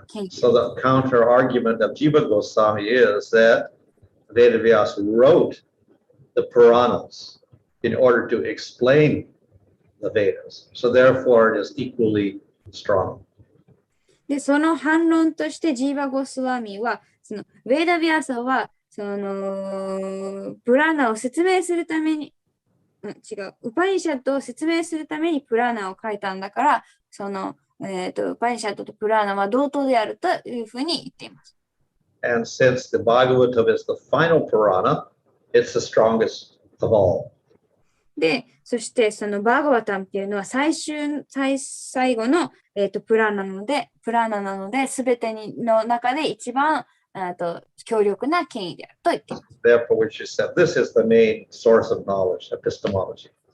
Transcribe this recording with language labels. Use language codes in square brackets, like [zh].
[en] So the counter argument of Jiva Goswami is that Vedavyas wrote the Puranas in order to explain the Vedas. So therefore it is equally strong. [ja] で、その反論としてジーバ・ゴスワミは、そのヴェーダ・ビアサは、そのプラーナを説明するために、ウパニシャッドを説明するためにプラーナを書いたんだから、そのウパニシャッドとプラーナは同等であるというふうに言っています。 [en] And since the Bhagavatam is the final Purana, it's the strongest of all. [ja] で、そしてそのバーガバタムっていうのは最後の、プラーナなので、すべての中で一番強力な権威であると言っています。 [en] Therefore, we should say this is the main source of knowledge, epistemology.